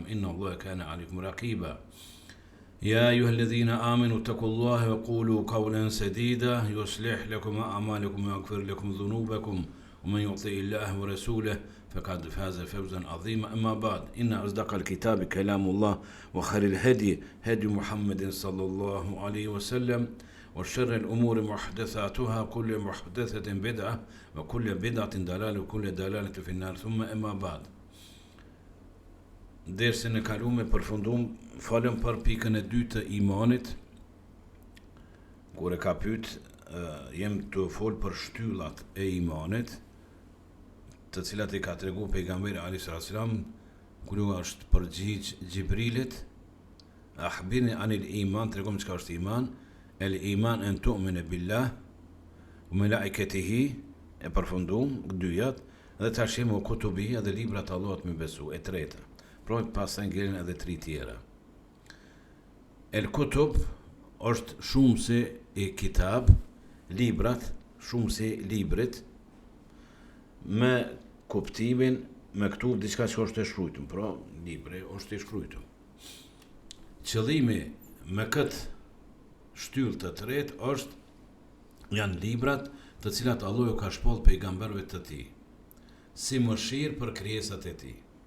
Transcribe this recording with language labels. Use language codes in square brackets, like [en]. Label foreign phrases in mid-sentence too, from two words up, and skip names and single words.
[ar] إن الله كان عليكم رقيبا يا أيها الذين آمنوا اتقوا الله وقولوا قولا سديدا يصلح لكم أعمالكم ويغفر لكم ذنوبكم ومن يطع الله ورسوله فقد فاز فوزا عظيما أما بعد إن أصدق الكتاب كلام الله وخير الهدي هدي محمد صلى الله عليه وسلم وشر الأمور محدثاتها كل محدثة بدعة وكل بدعة ضلالة وكل ضلالة في النار ثم أما بعد [sq] Dersën e kaluar përfundum falem për pikën e dytë të imanit kur e ka pyet jem të fol për shtyllat e imanit të cilat i ka treguar pejgamberi alayhis salam kur u është përgjigj Gjibrilit [ar] أخبرني عن الإيمان [sq] tregom çka është iman [ar] الإيمان أن تؤمن بالله وملائكته [sq] e përfundum dyjat dhe tashim [ar] وكتبه [sq] dhe librat e Allahut me besu e treta pra pastaj ngelen edhe tri tjera [ar] الكتب [sq] është shumësi e kitab librat shumësi librit me kuptimin me këtu diçka që është e shkruajtur pra libri është i shkruajtur qëllimi me këtë shtyllë të tretë është janë librat të cilat Allahu ka shpall pejgamberëve të tij si mëshirë për krijesat e tij